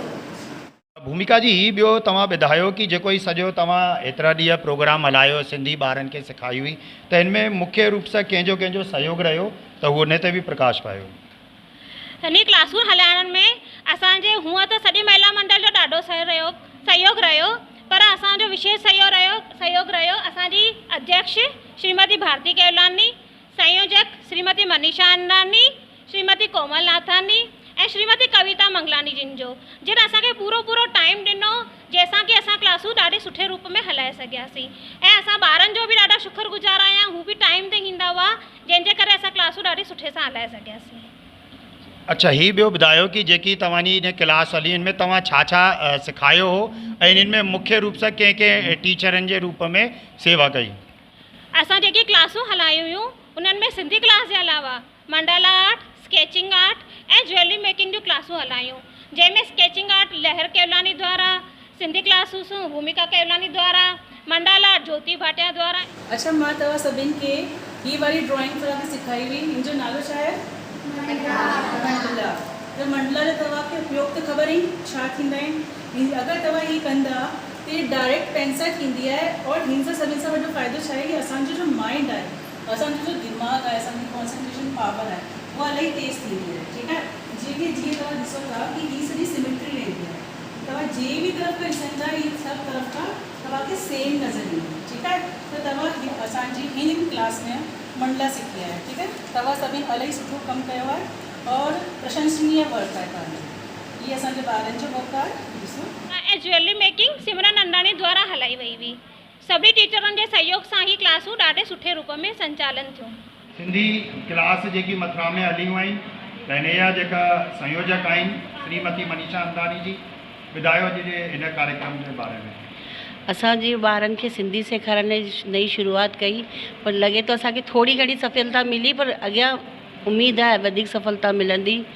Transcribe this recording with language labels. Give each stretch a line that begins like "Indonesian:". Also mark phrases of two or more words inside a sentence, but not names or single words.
Sindhi: भूमिका जी ही ॿियो तव्हां ॿुधायो कि जेको ही सॼो तव्हां एतिरा ॾींहं प्रोग्राम हलायो, सिंधी ॿारनि खे सेखारी हुई, त हिनमें मुख्य रूप सां कंहिंजो सहयोग रहियो, त उहो उन ते बि प्रकाश पायो। हिन क्लासूं हलाइण में असांजे हूअं त सॼे महिला मंडल जो ॾाढो सहयोग रहियो, पर असांजो विशेष सहयोग रहियो असांजी अध्यक्ष श्रीमती भारती केवलानी, संयोजक श्रीमती मनीषा अंडानी, श्रीमती कोमल नाथानी ऐं श्रीमती कविता मंगलानी जिन असांखे पूरो टाइम ॾिनो, जंहिंसां कि असां क्लासूं ॾाढे सुठे रूप में हलाए सघियासीं। ऐं असां ॿारनि जो बि ॾाढा शुक्रगुज़ार आहियां, हू बि टाइम ते ईंदा हुआ, जंहिंजे करे असां क्लासूं ॾाढी सुठे सां हलाए सघियासीं। अच्छा, ही ॿियो ॿुधायो कि जेकी तव्हांजी इन क्लास हली, इनमें तव्हां छा छा सेखारियो हो ऐं इन्हनि में मुख्य रूप सां कंहिं टीचरनि जे रूप में सेवा कई? असां जेकी क्लासूं हलायूं हुयूं उन्हनि में सिंधी क्लास जे अलावा
English: mandala art, sketching art
Sindhi: ऐं
English: jewellery making
Sindhi: जूं क्लासूं हलायूं, जंहिंमें
English: sketching art
Sindhi: लहर केवलानी द्वारा, सिंधी क्लासूं भूमिका केवलानी द्वारा,
English: mandala art
Sindhi: ज्योति भाटिया द्वारा। अच्छा, मां तव्हां सभिनि खे ही वारी ड्राइंग तव्हांखे सेखारी हुई, हिन जो नालो छा आहे? मंडला। त मंडला जो तव्हांखे उपयोग त ख़बर ई छा थींदा आहिनि। अगरि तव्हां ही कंदा ते
English: direct pen
Sindhi: सां थींदी आहे और हिन सां सभिनि सां वॾो फ़ाइदो छा आहे कि असांजो जो माइंड आहे, असांजो जो दिमाग़ आहे, असांजी
English: concentration power
Sindhi: आहे, उहा इलाही तेज़ थींदी आहे। ठीकु आहे, जीअं तव्हां ॾिसो था कि ही सॼी सिमेट्री रहंदी आहे, तव्हां जंहिं बि तरफ़ खां ॾिसंदा ही सभु तरफ़ खां तव्हांखे सेम नज़र ईंदी। ठीकु आहे, त तव्हां असांजी हिन क्लास में मंडला सिखी आहे। ठीकु आहे, तव्हां सभिनि इलाही सुठो कमु कयो आहे और प्रशंसनीय वर्क आहे तव्हांजो। ये असांजे ॿारनि जो वर्क आहे, ॾिसो। ऐं
English: jewellery making
Sindhi: सिमरन नंदाणी द्वारा हलाई वई हुई। सभी टीचरुनि जे सहयोग सां ही क्लासूं ॾाढे सुठे रूप में संचालन थियूं। सिंधी क्लास जेकी मथुरा में हलियूं आहिनि त हिन जा जेका संयोजक आहिनि श्रीमती मनीषा अंदानी जी, ॿुधायो अॼु जे हिन कार्यक्रम जे बारे में। असांजे ॿारनि खे सिंधी सेखारण जी नई शुरूआत कई, पर लॻे थो असांखे थोरी घणी सफलता मिली, पर अॻियां उमेदु आहे वधीक सफलता मिलंदी।